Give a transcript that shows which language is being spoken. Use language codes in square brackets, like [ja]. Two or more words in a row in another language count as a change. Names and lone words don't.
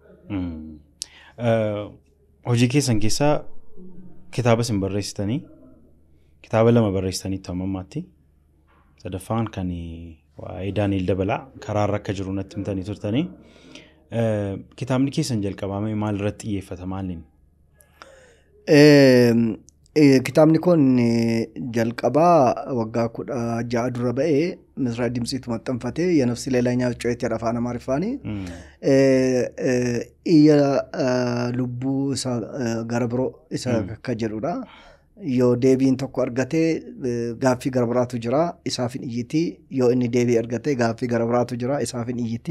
[om] Hojii keessan keessaa kitaaba isin barreessitanii kitaaba 2 barreessitanii tamammaatti sadaffaan kan waa'ee Daani'el Dabalaa karaarra akka jiru natti himtanii turtanii kitaabni keessan jalqabame maal irratti xiyyeeffata maaliin? Kitaabni kun jalqabaa waggaa 16 dura ba'ee Misraa Dimtsiitu maxxanfatee የነፍስ ሌላኛው ጩኸት jedha afaan Amaariffaan iyya lubbuu isa gara biroo isa akka jedhudha. Yoo deebiin tokko argatee gaaffii gara biraatu jira isaaf hin iyyiti. Yoo inni deebii argatee gaaffii gara biraatu jira isaaf hin iyyiti.